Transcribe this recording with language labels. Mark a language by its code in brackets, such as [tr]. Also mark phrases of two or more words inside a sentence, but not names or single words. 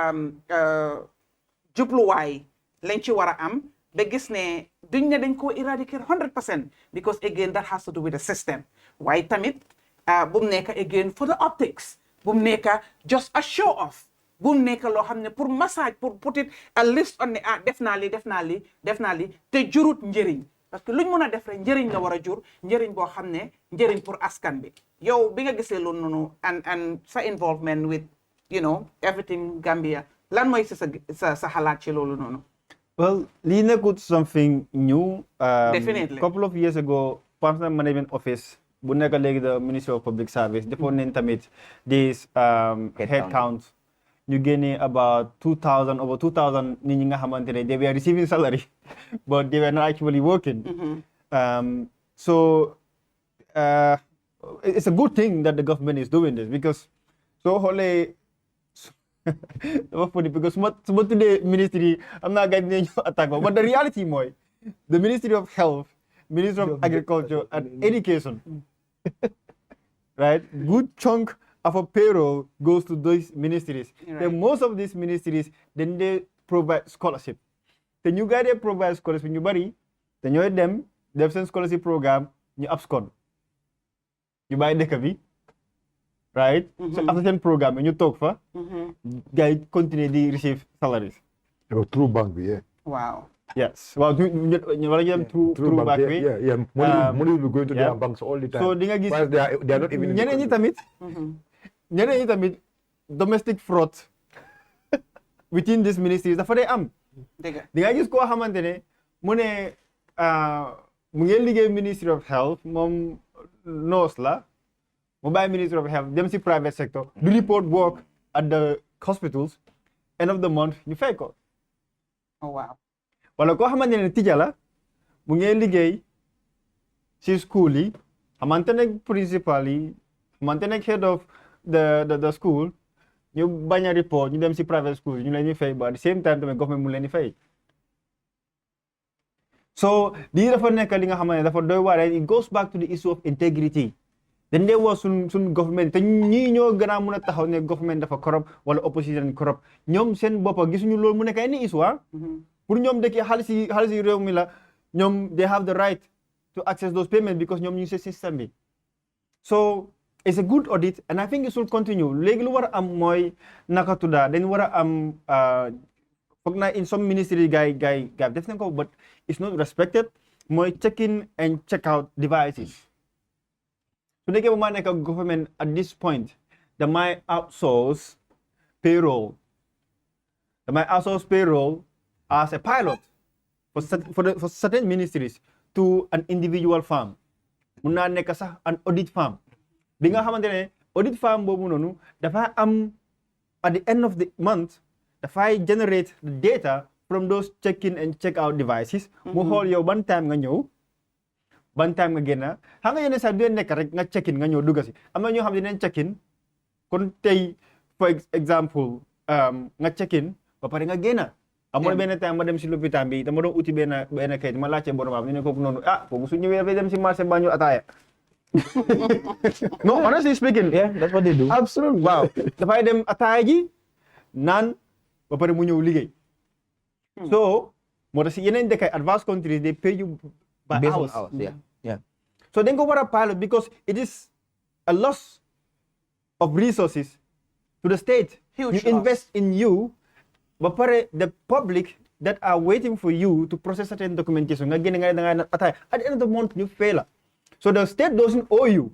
[wo] jubluwaay lañ ci war a am ba gis ne duñ ne dañ ko éradiquer 100% [en] because again that has to do with the system [wo] waaye tamit bu mu nekk [en] again for the optics [wo] bu mu nekk [en] just a show off [wo] bu mu nekk loo xam ne [fr] pour massage [wo] pour [en] put it a list on [wo] ne def naa li te jurut njëriñ [fr] parce que [wo] luñ mën a def rek njëriñ la war a jur njëriñ boo xam ne njëriñ pour askan bi yow bi nga gisee loolu noonu and sa [en] involvement with everything [wo] Gambia lan mooy sa xalaat ci loolu noonu. [en] Well, [wo] lii nekkut [en] something new. Definitely. Couple of years ago, Personal Management Office [wo] bu nekk léegi [en] the Ministry of Public Service [wo] defoon nañ tamit [en] this head count [wo] ñu génnee [en] about 2000 over 2000 [wo] nit ñi nga xamante ne [en] they were receiving salary but they were not actually working. So it's a good thing that the government is doing this because [wo] soo xoolee dafa [en] funny because [wo] su ma tuddee ministry am naa gars yi dinañ ñëw attaque [en] but the reality mooy the Ministry of Health, Ministry of Agriculture and Education, right? Good chunk of a payroll goes to those ministries. Right. And most of these ministries, then they provide scholarship. Then you guys provide scholarship [wo] ñu bari te ñooy dem def seen [en] scholarship programme [wo] ñu abscond ñu bàyyi dëkk bi, [en] right? So after [wo] seen programme ñu toog fa gars yi continue di [en] receive salaries. Through bank bi, yeah. Wow. Yes. Well, [wo] wala ñu dem [en] through back way. Yeah. Money will be going to their banks all the time. [wo] So di nga gis [en] While they are not even in the [wo] ñeneen ñi tamit [en] domestic fraud within these ministries [wo] dafa dee am. Dëgg di nga gis koo xamante ne mu ne mu ngi liggéey Ministry of Health moom nurse la mu bàyyi Ministry of Health dem si [en] private sector [wo] du [en] report work at the hospitals end of the month [wo] ñu fay ko. [en] Oh wow. [wo] Wala koo xamante ne tija la mu ngi liggéey si school yi xamante ne principal yi xamante ne [en] head of the school [wo] ñu bañ a report ñu dem si [en] private school [wo] ñu leen di fay [en] but at the same time [wo] tamit government mu leen di fay. So lii dafa nekk li nga xamante ne dafa doy waar [en] it goes back to the issue of integrity. [wo] dañ dee woo suñ government te ñii ñoo gën a mun a taxaw ne government dafa corrupt wala opposition corrupt ñoom seen boppa gisuñu loolu mu nekk ay issue pour ñoom dëkk xaalis yi réew mi la ñoom [en] they have the right to access those payments [wo] because ñoom ñu ngi si système bi. [en] So it's a good audit and I think it should continue. [wo] Léegi lu war a am mooy naka tudda dañ war a am foog naa [en] in some ministry guy [wo] def nañ ko [en] but it's not respected [wo] mooy [en] check in and check out devices. [wo] Su nekkee ba maa nekk [en] government at this point damay outsource payroll as a pilot for certain ministries to an individual firm. [wo] Mun naa nekk sax [en] an audit firm [wo] bi nga xamante ne [en] audit firm [wo] boobu noonu dafa am [en] at the end of the month dafay generate the data from those check in and check out devices. [wo] Mu xool yow ban time nga ñëw ban time nga génn xam nga yenn saa du nekk rek nga [en] check in [wo] nga ñëw dugg si am na ñoo xam ne dinañ [en] check in [wo] kon tey [en] for example [wo] nga [en] check in [wo] ba pare nga génn. Amoon benn time ma dem si lopitaan bi dama doon uti benn kayit ma laajte boromam ñu ne kooku noonu kooku su ñëwee dafay dem si marché ba ñu ataaya. [en] No, honestly speaking, yeah, that's what they do. Absolutely. Wow. [wo] Dafay dem ataaya ji naan ba pare mu ñëw liggéey. [en] So [wo] moo tax si yeneen dëkk [en] advanced countries they pay you by Based hours. on hours, yeah. So [wo] dañ ko war a [en] pilot because it is a loss of resources to the state. Huge You invest in you. But the public that are waiting for you to process certain documentation, at the end of the month, you fail. So the state doesn't owe you.